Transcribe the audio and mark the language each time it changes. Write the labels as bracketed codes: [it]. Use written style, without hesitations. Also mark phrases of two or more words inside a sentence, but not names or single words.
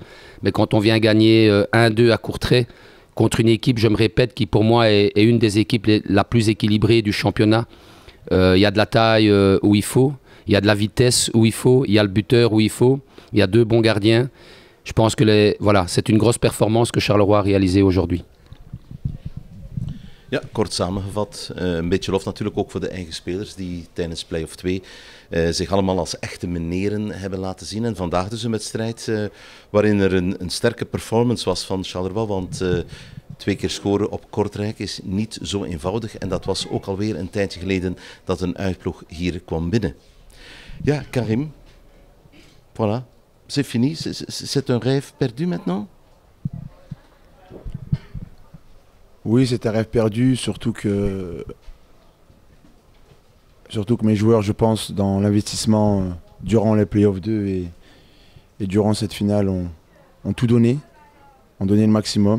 [fr] Mais quand on vient gagner 1-2 à Courtrai, contre une équipe, je me répète, qui pour moi est une des équipes la plus équilibrée du championnat. Il y a de la taille où il faut, il y a de la vitesse où il faut, il y a le buteur où il faut, il y a 2 bons gardiens. Je pense que voilà, c'est une grosse performance que Charleroi a réalisée aujourd'hui. [nl] Ja, kort samengevat, een beetje lof natuurlijk ook voor de eigen spelers die tijdens play-off 2 zich allemaal als echte meneren hebben laten zien. En vandaag dus een wedstrijd waarin er een sterke performance was van Charleroi, want 2 keer scoren op Kortrijk is niet zo eenvoudig. En dat was ook alweer een tijdje geleden dat een uitploeg hier kwam binnen. Ja, [fr] Karim, voilà, c'est fini, c'est un rêve perdu maintenant? Oui, c'est un rêve perdu, surtout que mes joueurs, je pense, dans l'investissement durant les play-off 2 et durant cette finale, ont tout donné, ont donné le maximum.